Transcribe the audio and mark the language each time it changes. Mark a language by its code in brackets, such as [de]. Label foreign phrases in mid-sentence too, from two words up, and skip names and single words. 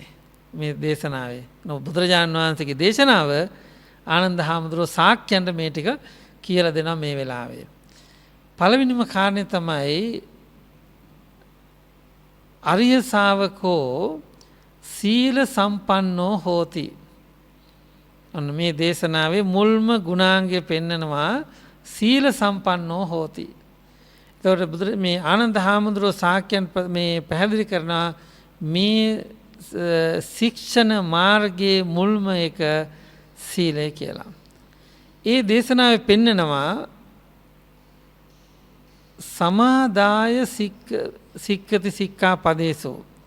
[si] මේ දේශනාවේ බුදුරජාණන් වහන්සේගේ දේශනාව ආනන්ද හාමුදුරුවෝ ශාක්‍යයන්ට මේ ටික කියලා දෙනවා මේ වෙලාවේ. පළවෙනිම කාරණය තමයි [pi] අරිය ශාවකෝ සීල සම්පන්නෝ හෝති. [si] ඔන්න මේ දේශනාවේ මුල්ම ගුණාංගය පෙන්නනවා [pi] සීල සම්පන්නෝ හෝති. [si] එතකොට මේ ආනන්ද හාමුදුරුවෝ ශාක්‍යයන් මේ පැහැදිලි කරනවා මේ ශික්ෂණ මාර්ගයේ මුල්ම එක සීලය කියලා. ඒ දේශනාවේ පෙන්නනවා [pi] සමාදාය සික්කති සික්ඛා පදේසෝ.